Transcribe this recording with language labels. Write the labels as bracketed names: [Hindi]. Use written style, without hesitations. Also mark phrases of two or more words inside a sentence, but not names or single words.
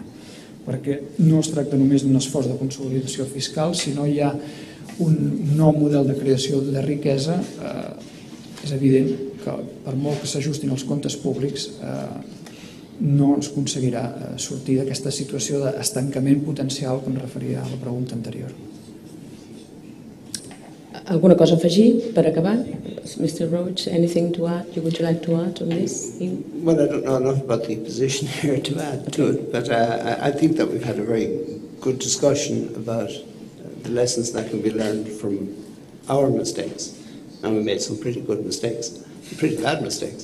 [Catalan] Perquè no es tracta només d'un esforç de consolidació fiscal, sinó hi ha un nou model de creació de riquesa. És evident que que per molt que s'ajustin els comptes públics no es aconseguirà sortir d'aquesta situació d'estancament potencial que em referia a la pregunta anterior. Alguna cosa a afegir per acabar? [English] Mr. Roche, anything to add? Would you like to add on this? Well, I don't know enough about the position here to add to it, but I think that we've had a very good discussion about the lessons that can be learned from our mistakes, and we made some pretty good mistakes, pretty bad mistakes.